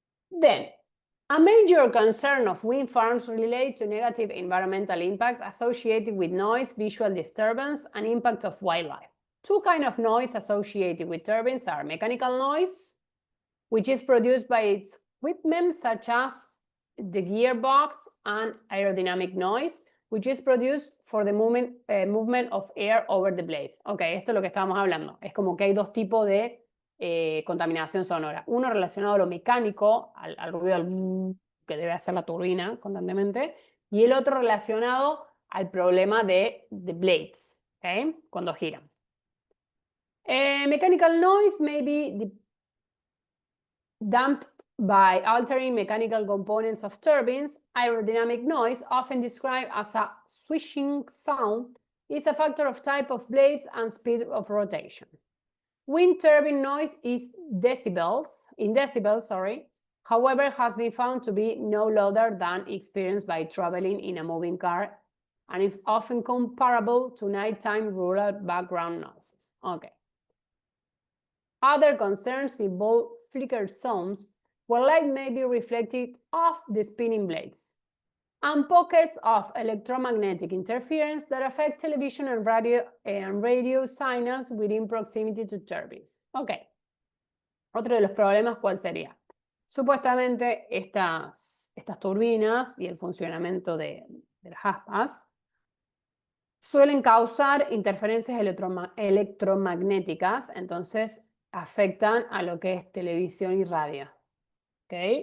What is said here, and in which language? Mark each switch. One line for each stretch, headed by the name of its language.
English: Then, a major concern of wind farms relate to negative environmental impacts associated with noise, visual disturbance, and impact of wildlife. Two kinds of noise associated with turbines are mechanical noise, which is produced by its equipment such as the gearbox, and aerodynamic noise, which is produced for the movement of air over the blades.
Spanish: Ok, esto es lo que estábamos hablando. Es como que hay dos tipos de contaminación sonora. Uno relacionado a lo mecánico, al ruido que debe hacer la turbina constantemente, y el otro relacionado al problema de blades, ¿okay? Cuando giran.
English: Mechanical noise may be damped by altering mechanical components of turbines. Aerodynamic noise, often described as a swishing sound, is a factor of type of blades and speed of rotation. Wind turbine noise is in decibels, however, has been found to be no louder than experienced by traveling in a moving car and is often comparable to nighttime rural background noises. Okay. Other concerns involve flicker zones where light may be reflected off the spinning blades, and pockets of electromagnetic interference that affect television and radio signals within proximity to turbines. Ok.
Spanish: Otro de los problemas, ¿cuál sería? Supuestamente estas turbinas y el funcionamiento de las aspas suelen causar interferencias electromagnéticas, entonces afectan a lo que es televisión y radio. ¿Ok?